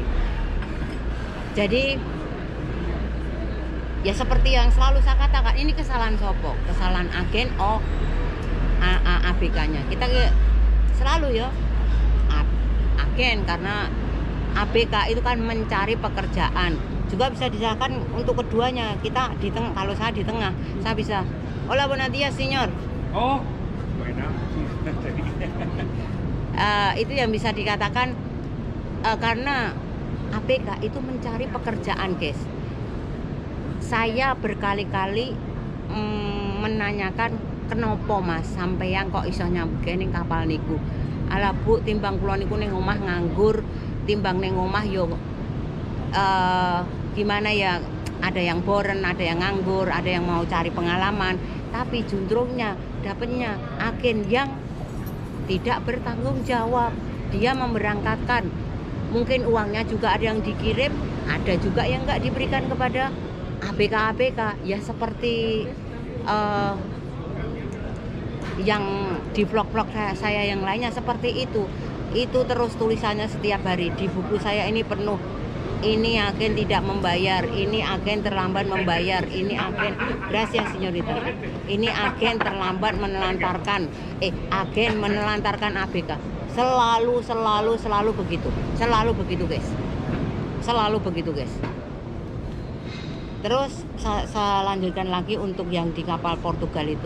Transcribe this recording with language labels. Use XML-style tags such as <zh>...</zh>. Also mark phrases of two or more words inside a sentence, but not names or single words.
<id>Jadi ya seperti yang selalu saya katakan, ini kesalahan sopo, kesalahan agen ABK-nya. Kita selalu ya agen, karena ABK itu kan mencari pekerjaan. Juga bisa disalahkan untuk keduanya. Kita di tengah, kalau saya di tengah, saya bisa,</id> <es>hola buenos días señor. Oh, buena.</es> <id>Itu yang bisa dikatakan, karena ABK itu mencari pekerjaan guys. Saya berkali-kali menanyakan,</id> <jv>kenapa mas sampeyan kok iso nyampe ning kapal niku? Ala bu, timbang kula niku ning omah nganggur, timbang ning omah yo</jv> <id>gimana ya, ada yang boren, ada yang nganggur, ada yang mau cari pengalaman, tapi juntrungnya dapatnya agen yang tidak bertanggung jawab. Dia memberangkatkan, mungkin uangnya juga ada yang dikirim, ada juga yang nggak diberikan kepada ABK ya, seperti yang di vlog-vlog saya yang lainnya seperti itu terus tulisannya setiap hari di buku saya ini penuh. Ini agen tidak membayar, ini agen terlambat membayar, ini agen,</id> <es>gracias señorita,</es> <id>ini agen terlambat menelantarkan, agen menelantarkan ABK. Selalu begitu guys, selalu begitu guys. Terus saya lanjutkan lagi untuk yang di kapal Portugal itu.</id>